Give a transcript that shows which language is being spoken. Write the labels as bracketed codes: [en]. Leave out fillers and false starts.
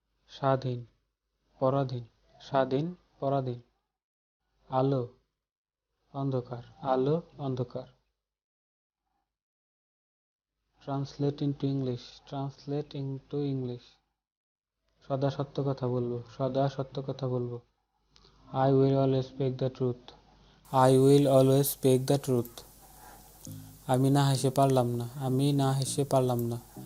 [bn] স্বাধীন, পরাধীন, স্বাধীন, পরাধীন। আলো, অন্ধকার, আলো, অন্ধকার। [en] Translate into English, translate into English. [bn] সদা সত্য কথা বলবো, সদা সত্য কথা বলবো। [en] I will always speak the truth, I will always speak the truth. [bn] আমি না হেসে পারলাম না, আমি না হেসে পারলাম না।